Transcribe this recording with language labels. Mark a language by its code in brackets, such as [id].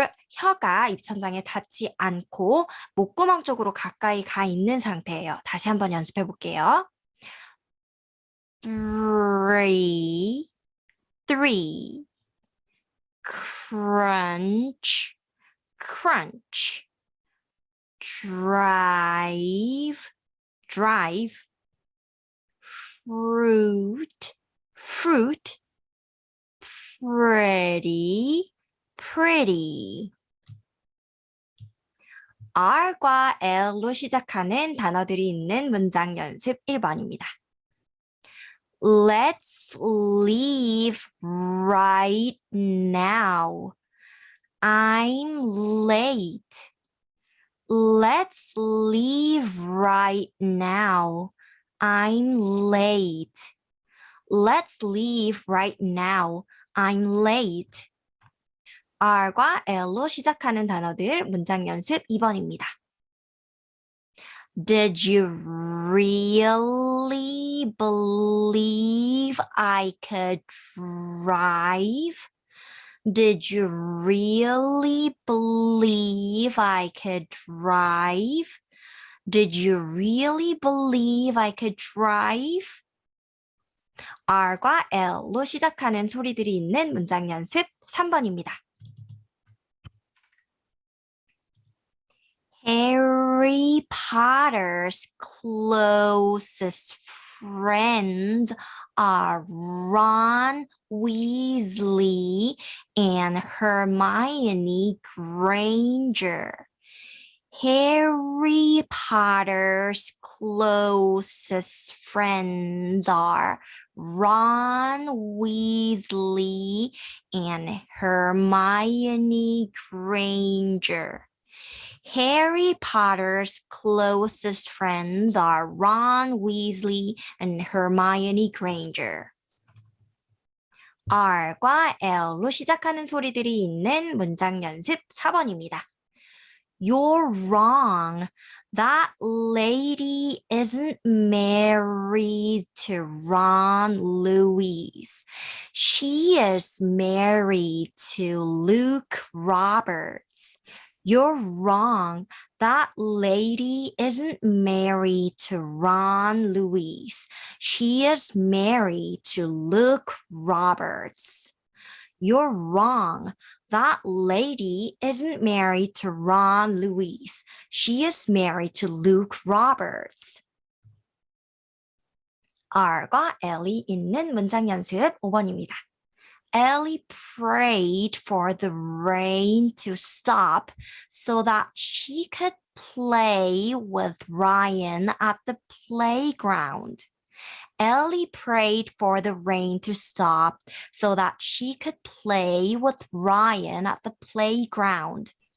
[ko] 혀가 입천장에 닿지 않고 목구멍 쪽으로 가까이 가 있는 상태예요. 다시 한번 연습해 볼게요. [en] three, three, crunch, crunch, drive, drive, fruit, fruit, pretty, pretty. [ko] R과 L로 시작하는 단어들이 있는 문장 연습 1번입니다. [en] Let's leave right now. I'm late. Let's leave right now. I'm late. Let's leave right now. I'm late. [ko] R과 L로 시작하는 단어들 문장 연습 2번입니다. [en] Did you really believe I could drive? Did you really believe I could drive? Did you really believe I could drive? [ko] R과 L로 시작하는 소리들이 있는 문장 연습 3번입니다. [en] Harry Potter's closest friends are Ron Weasley and Hermione Granger. Harry Potter's closest friends are Ron Weasley and Hermione Granger. Harry Potter's closest friends are Ron Weasley and Hermione Granger. [ko] R과 L로 시작하는 소리들이 있는 문장 연습 4번입니다. [en] You're wrong. That lady isn't married to Ron Lewis. She is married to Luke Roberts. You're wrong. That lady isn't married to Ron Lewis. She is married to Luke Roberts. You're wrong. That lady isn't married to Ron Lewis. She is married to Luke Roberts. [ko] R과 L이 있는 문장 연습 5번입니다. [en] Ellie prayed for the rain to stop so that she could play with Ryan at the playground. Ellie prayed for the rain to stop so that she could play with Ryan at the playground.